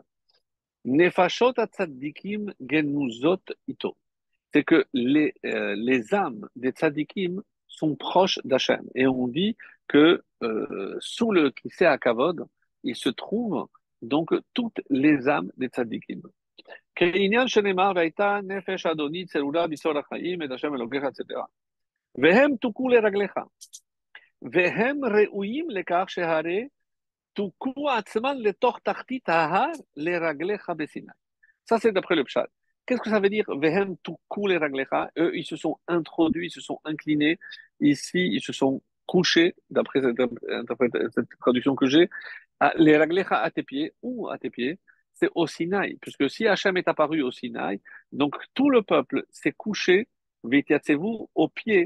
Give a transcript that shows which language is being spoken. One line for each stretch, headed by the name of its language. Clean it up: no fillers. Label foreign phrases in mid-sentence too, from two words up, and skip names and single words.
Hebrew: נפשות הצדיקים גנוזות איתו.
French: C'est que les âmes des tzadikim sont proches d'Hachem. Et on dit que sous le
Hebrew: כסא הכבוד,
French: il se trouve donc toutes les âmes des tzadikim.
Hebrew: כעניין שנאמר, והייתה נפש אדוני צלולה ביסוד החיים, את השם אלוקיך, etc. והם תוכו לרגליך, והם ראויים לכך שהרי תוכו עצמן לתוך תחתית ההר לרגליך בסיני.
French: Ça, c'est d'après le pshat. Qu'est-ce que ça veut dire?
Hebrew: והם תוכו
French: les raglecha. Eux, ils se sont introduits, ils se sont inclinés. Ici, ils se sont couchés, d'après cette traduction que j'ai. Les raglecha à tes pieds, ou à tes pieds, c'est au Sinaï. Puisque si Hachem est apparu au Sinaï, donc tout le peuple s'est couché, vitiatsez-vous, aux pieds.